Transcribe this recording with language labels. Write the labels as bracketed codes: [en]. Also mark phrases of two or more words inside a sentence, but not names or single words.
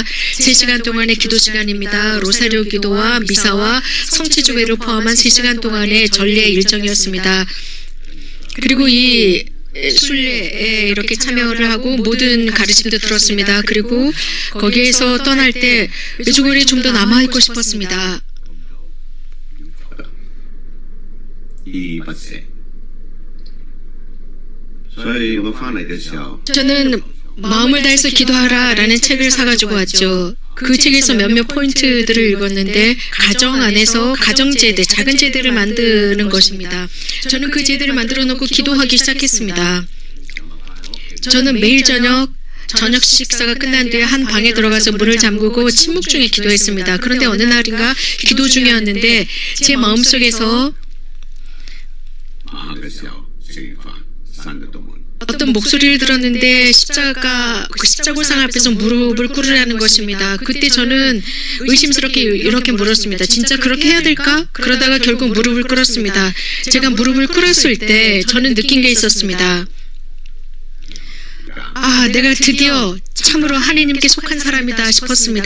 [ko] 3시간 동안의 기도 시간입니다. 로사리오 기도와 미사와 성취주배를 포함한 3시간 동안의 전례 일정이었습니다. 그리고 이 순례에 이렇게 참여를 하고 모든 가르침도 들었습니다. 그리고 거기에서 떠날 때 메주거리에 좀 더 남아있고 싶었습니다. [yue] 依依不捨，所以我翻嚟嘅時候， [ko] 저는 마음을 다해서 기도하라라는 책을 사가지고 왔죠. 그 책에서 몇몇 포인트들을 읽었는데 가정 안에서 가정제대, 작은 제대를 만드는 것입니다. 저는 그 제대를 만들어 놓고 기도하기 시작했습니다. 저는 매일 저녁 식사가 끝난 뒤에 한 방에 들어가서 문을 잠그고 침묵 중에 기도했습니다. 그런데 어느 날인가 기도 중이었는데 제 마음속에서 [yue] 晚黑嘅時候食完飯閂咗道門， [ko] 어떤 목소리를 들었는데 그 십자고상 앞에서 무릎을 꿇으라는 것입니다. 그때 저는 의심스럽게 이렇게 물었습니다. 진짜 그렇게 해야 될까? 그러다가 결국 무릎을 꿇었습니다. 제가 무릎을 꿇었을 때 저는 느낀 게 있었습니다. 내가 드디어 참으로 하나님께 속한 사람이다 싶었습니다.